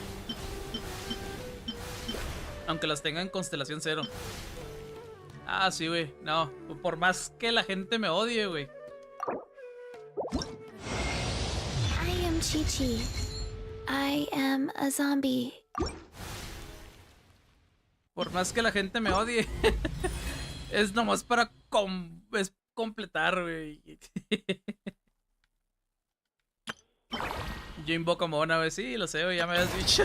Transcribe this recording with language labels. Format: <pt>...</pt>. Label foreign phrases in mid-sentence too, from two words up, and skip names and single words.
<es>Aunque las tenga en constelación 0. Ah, sí, güey, no, por más que la gente me odie, güey.</es> <en>I am Chi-Chi. I am a zombie.</en> <es>Por más que la gente me odie. Es nomás para completar, güey. Yo invoco a Mona, güey. Sí, lo sé, güey. Ya me habías dicho.</es>